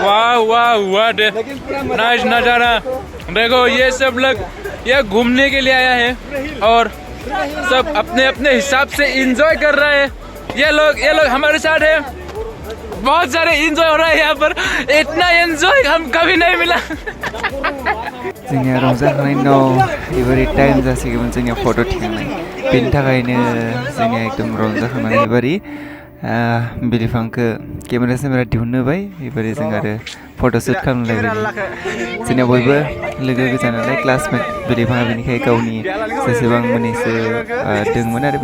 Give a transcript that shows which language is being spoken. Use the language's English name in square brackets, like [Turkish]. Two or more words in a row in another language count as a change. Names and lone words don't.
[Hindi] वाह वाह वाह नाइस नज़ारा देखो ये सब लोग ये घूमने के लिए आया है और सब अपने अपने हिसाब से एंजॉय कर रहे हैं ये लोग हमारे साथ है बहुत सारे एंजॉय हो रहा है यहाँ पर इतना एंजॉय हम कभी नहीं मिला [Bodo] जोंनिया रंजाखांनायनि उनाव एबारे टाइम जासिगौमोन जोंनिया फट' थिखांनाय बेनि थाखायनो जोंनिया एकदम रंजाखांनानै एबारे बिलिफांखौ केमेरा दिहुननो होबाय एबारे जों आरो फट'शुट खालामलायबाय जोंनिया बयबो लोगो गोजा नालाय क्लासमेट बिलिफाङा बेनिखाय गावनि जेसेबां मोननैसो दंमोन आरो